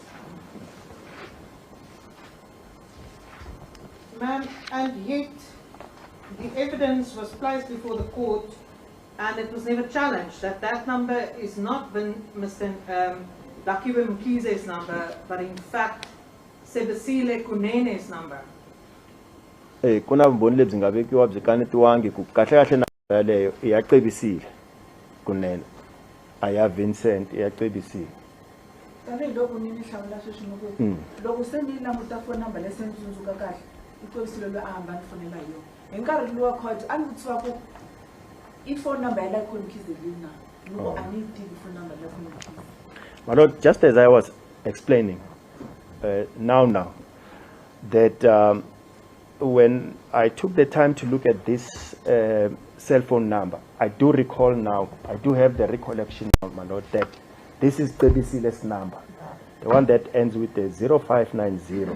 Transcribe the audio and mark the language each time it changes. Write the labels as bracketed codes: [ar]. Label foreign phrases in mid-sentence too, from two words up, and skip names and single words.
[en] Ma'am, and yet the evidence was placed before the court and it was never challenged that that number is not been Mr. Lakiwe Mkhize's number, but in fact Sebesile Kunene's number. [ts] Kuna vumbhoni lebyi nga vekiwa byi kanetiwangi ku kahle kahle na yaleyo i ya Cebisile Kunene a ya Vincent i ya Cebisile. Tanihiloko ni ni hlawula sweswi ni ku loko se ni languta [en] phone number [ts] leyi se ni tsundzuka kahle i Cebisile loyi a hamba ni fonela hi yona hi nkarhi luwa court a ni vutisiwa ku i [en] phone number [ts] ya Lakiwe Mkhize leyi na loko a ni yi tivi [en] phone number [ts] ya Lakiwe Mkhize. [en] My lord, just as I was explaining now that when I took the time to look at this cell phone number, I do recall now, I do have the recollection now, my lord, that this is Cebisile's number, the one that ends with the 0590.